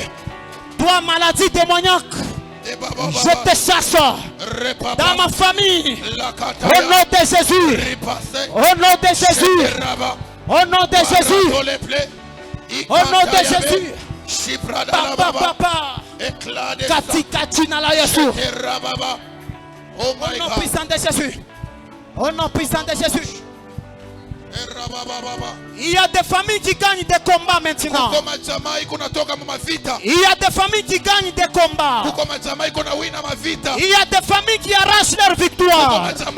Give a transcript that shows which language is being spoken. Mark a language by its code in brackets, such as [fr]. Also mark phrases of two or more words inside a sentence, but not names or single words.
[fr] Toi, maladie démoniaque, je te chasse dans ma famille. Au nom de Jésus. Au nom de Jésus. Au nom de Jésus. Au nom de Jésus. Papa, papa. [ln] Kati, kati, nala Yesu. [fr] Au nom puissant de Jésus. Au nom puissant de Jésus. Il y a des familles qui gagnent des combats maintenant. Il y a des familles qui gagnent des combats. Il y a des familles qui arrachent leur victoire.